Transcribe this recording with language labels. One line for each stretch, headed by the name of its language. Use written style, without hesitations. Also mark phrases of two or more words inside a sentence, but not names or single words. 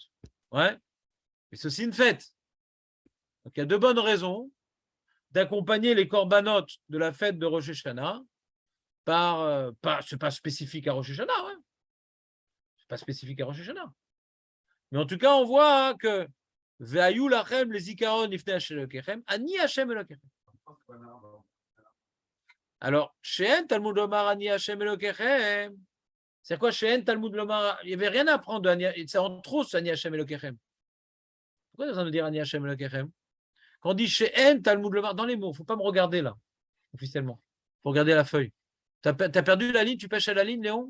French: Ouais. Et c'est aussi une fête. Donc il y a deux bonnes raisons d'accompagner les corbanotes de la fête de Rosh Hashanah par, c'est pas spécifique à Rosh Hashanah, ouais. C'est pas spécifique à Rosh Hashanah. Mais en tout cas, on voit que
Hebrew: והיו לכם לזכרון לפני השם אלוהיכם, אני השם אלוהיכם.
French: Alors,
Hebrew: שאין תלמוד לומר אני השם אלוהיכם.
French: C'est quoi
Hebrew: שאין תלמוד לומר?
French: Il n'y avait rien à apprendre de Ani, c'est en trop ce
Hebrew: אני השם אלוהיכם.
French: Pourquoi on a besoin de dire
Hebrew: אני השם אלוהיכם?
French: Quand on dit
Hebrew: שאין תלמוד לומר,
French: dans les mots, il ne faut pas me regarder là, officiellement. Il faut regarder la feuille. Tu as perdu la ligne, tu pêches à la ligne, Léon?